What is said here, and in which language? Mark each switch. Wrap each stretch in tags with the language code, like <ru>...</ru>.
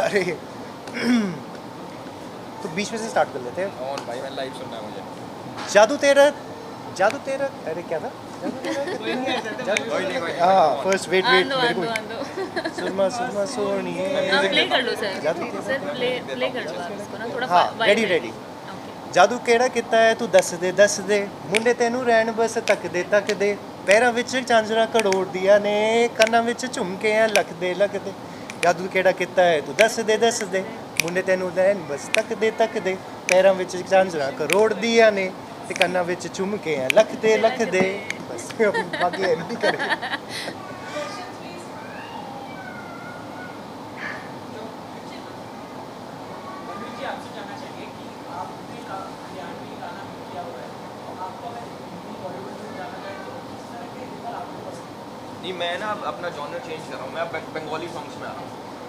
<hi>अरे तो बीच में से स्टार्ट कर लेते हैं। ऑन भाई, मैं लाइव सुनना है मुझे। जादू तेरा अरे क्या था? जादू तेरा कोई नहीं ऐसा था, मैं भी कोई नहीं, कोई नहीं।</hi> <en>हाँ first wait</en> <hi>आंदो मेरे को आंदो सुरमा सुरमा सोनिए। हाँ प्ले कर लो जादू सर, तेरा सर प्ले कर लो आप इसको ना थोड़ा हाँ</hi> <en>vibe ready</en> <hi>में।</hi> <en>Ready. Okay.</en> <pa>ਜਾਦੂ ਕਿਹੜਾ ਕੀਤਾ ਹੈ ਤੂੰ ਦੱਸ ਦੇ ਮੁੰਡੇ ਤੈਨੂੰ ਰਹਿਣ ਬਸ ਤੱਕਦੇ ਪੈਰਾਂ ਵਿੱਚ ਝਾਂਜਰਾਂ ਕਰੋੜਦੀਆਂ ਨੇ ਕੰਨਾਂ ਵਿੱਚ ਝੁਮਕੇ ਆ ਲੱਖਦੇ ਜਾਦੂ ਕਿਹੜਾ ਕੀਤਾ ਹੈ ਤੂੰ ਦੱਸ ਦੇ ਮੁੰਡੇ ਤੈਨੂੰ ਰਹਿਣ ਬਸ ਤੱਕਦੇ ਪੈਰਾਂ ਵਿੱਚ ਝਾਂਜਰਾਂ ਕਰੋੜਦੀਆਂ ਨੇ ਤੇ ਕੰਨਾਂ ਵਿੱਚ ਝੁਮਕੇ ਆ ਲੱਖਦੇ ਬਸ ਬਾਕੀ ਐਮਡੀ ਕਰੇ।</pa> <hi>मनोज जी, आपसे जानना चाहिए कि आपने हरियाणवी गाना किया हुआ है, और आपको अगर हिंदी बॉलीवुड में जाना चाहे तो किस तरह के ऊपर आपको पसंद है? नहीं, मैं ना अब अपना जॉनर चेंज कर रहा हूँ। मैं अब बंगाली सॉन्ग्स में आ रहा हूँ।</hi>